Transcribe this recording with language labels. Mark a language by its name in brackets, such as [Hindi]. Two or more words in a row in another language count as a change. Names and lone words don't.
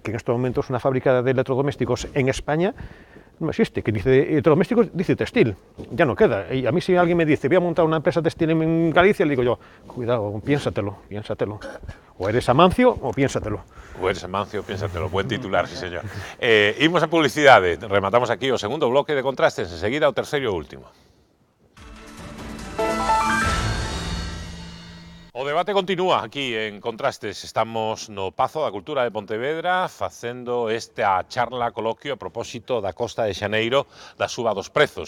[Spanish] Que en estos momentos una fábrica de electrodomésticos en España no existe, que dice electrodomésticos, dice textil, ya no queda. Y a mí si alguien me dice, voy a montar una empresa textil en Galicia, le digo yo, cuidado, piénsatelo. O eres Amancio o piénsatelo. Buen titular, sí señor. [Galician] Imos a publicidade, rematamos aquí o segundo bloque de Contrastes, enseguida o terceiro e último. O debate continúa aquí en Contrastes. Estamos no Pazo da Cultura de Pontevedra facendo esta charla coloquio a propósito da Costa de Xaneiro da suba dos prezos.